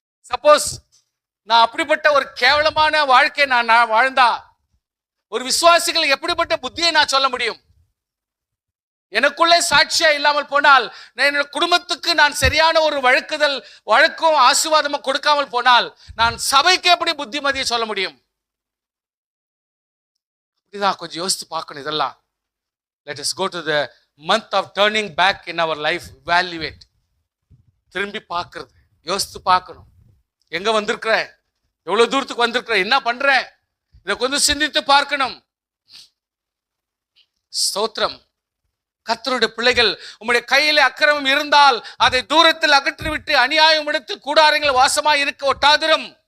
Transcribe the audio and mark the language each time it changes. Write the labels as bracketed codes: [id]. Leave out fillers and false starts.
[ta] Suppose நான் அப்படிப்பட்ட ஒரு கேவலமான வாழ்க்கை நான் வாழ்ந்தா ஒரு விசுவாசிகள் எப்படிப்பட்ட புத்தியை நான் சொல்ல முடியும்? எனக்குள்ளே சாட்சியா இல்லாமல் போனால், என்னோட குடும்பத்துக்கு நான் சரியான ஒரு வழக்கும் ஆசீர்வாதமும் கொடுக்காமல் போனால் நான் சபைக்கு எப்படி புத்திமதியை சொல்ல முடியும்? அப்படிதான் கொஞ்சம் யோசித்து பார்க்கணும் இதெல்லாம். [en] Let us go to the month of turning back in our life. Evaluate. [ta] திரும்பி பார்க்கறது, யோசித்து பார்க்கணும். எங்க வந்திருக்கிற, எவ்வளவு தூரத்துக்கு வந்திருக்கிற, என்ன பண்ற, இதை கொஞ்சம் சிந்தித்து பார்க்கணும். ஸ்தோத்திரம். கர்த்தருடைய பிள்ளைகள், உம்முடைய கையில அக்கிரமம் இருந்தால் அதை தூரத்தில் அகற்றிவிட்டு அநியாயம் எடுத்து கூடாரங்கள் வாசமாய் இருக்க ஒட்டாதிரும்.